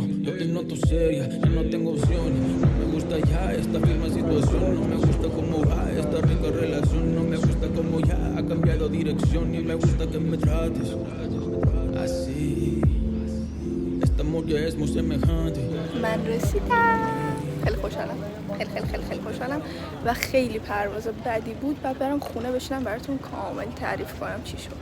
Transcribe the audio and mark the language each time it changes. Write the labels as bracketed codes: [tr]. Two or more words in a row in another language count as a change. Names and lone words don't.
[es] Yo te noto seria, yo no tengo opciones. No me gusta ya esta firme situación, no me gusta cómo va esta rica relación, no me gusta cómo ya ha cambiado dirección y me gusta que me trates así. Este amor ya es muy semejante. [fa] من رسیدم. خیلی خوشحالم، خیلی خوشحالم و خیلی پرواز بدی بود. بعد برم خونه بشینم براتون کامل تعریف کنم چی شد.